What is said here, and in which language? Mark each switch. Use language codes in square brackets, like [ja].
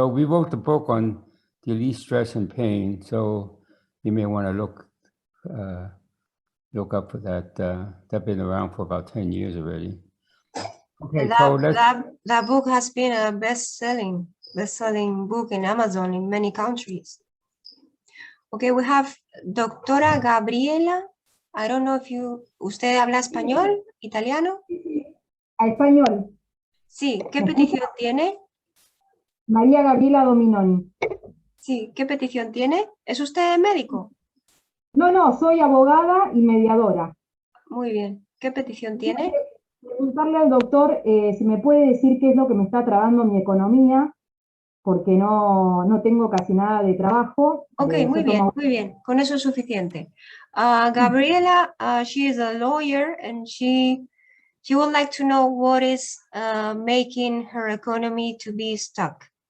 [en] So we wrote the book on Delete Stress and Pain. So you may want to look up for that. That's been around for about 10 years already. Okay, so that book has been a best-selling book in Amazon in many countries. Okay, we have Doctora Gabriela. I don't know if [es] ¿usted habla español, italiano? Español. Sí, ¿qué petición tiene? María Gabriela Dominoni. Sí, ¿qué petición tiene? ¿Es usted médico? No, soy abogada y mediadora. Muy bien. ¿Qué petición tiene? Preguntarle al doctor si me puede decir qué es lo que me está trabando mi economía, porque no tengo casi nada de trabajo. Ok, muy bien. Con eso es suficiente. [en] Gabriela, she is a lawyer and she would like to know what is making her economy to be stuck.